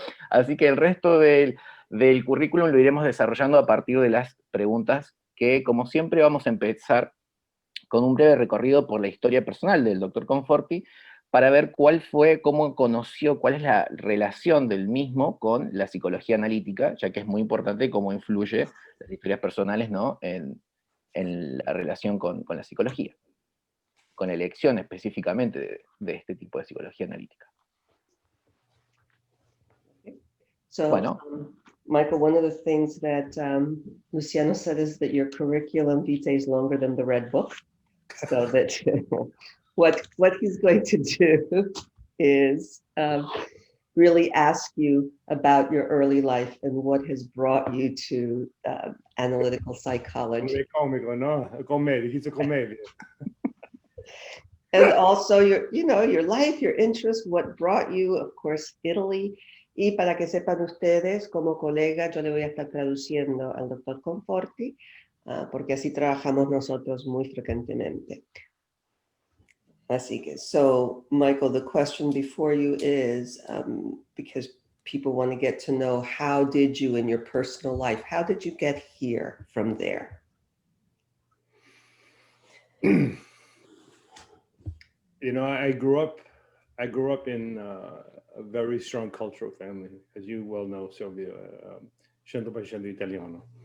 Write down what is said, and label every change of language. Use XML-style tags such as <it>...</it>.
<es>Así que el resto del currículum lo iremos desarrollando a partir de las preguntas que, como siempre, vamos a empezar con un breve recorrido por la historia personal del doctor Conforti para ver cómo conoció, cuál es la relación del mismo con la psicología analítica, ya que es muy importante cómo influye las historias personales, ¿no?, en la relación con la psicología, con la elección específicamente de este tipo de psicología analítica.</es> <en>So,</en> <es>bueno.</es> <en>Michael, one of the things that Luciano said is that your curriculum vitae is longer than the red book. So that what he's going to do is really ask you about your early life and what has brought you to analytical psychology.</en> <it>Comico, no?</it> <en>Commedia, he's a comedian. And also your life, your interests, what brought you, of course, Italy.</en> <es>Y para que sepan ustedes, como colega, yo le voy a estar traduciendo al doctor Conforti, porque así trabajamos nosotros muy frecuentemente. Así que,</es> <en>so, Michael, the question before you is, because people want to get to know, how did you in your personal life, how did you get here from there? You know, I grew up in a very strong cultural family, as you well know, Silvia, 100% Italiano.</en>